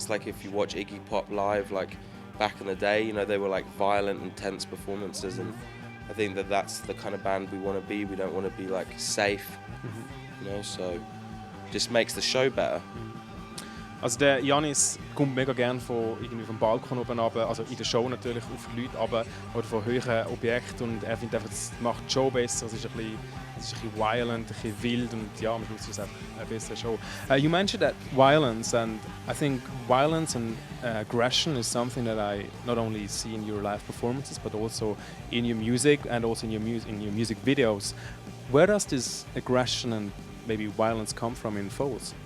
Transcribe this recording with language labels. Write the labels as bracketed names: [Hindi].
[English] It's like if you watch Iggy Pop live, like back in the day, you know, they were like violent, intense performances, and I think that's the kind of band we want to be. We don't want to be like safe, you know, so just makes the show better. [German] Also der Janis kommt mega gerne vom Balkon oben runter, also in der Show natürlich auf die Leute runter, oder von höheren Objekten, und er findet einfach, das macht die Show besser, es ist ein bisschen violent, ein bisschen wild, und ja, am Schluss ist es eine bessere Show. [English] You mentioned that violence, and I think violence and aggression is something that I not only see in your live performances but also in your music and also in your music videos. Where does this aggression and maybe violence come from in Foals?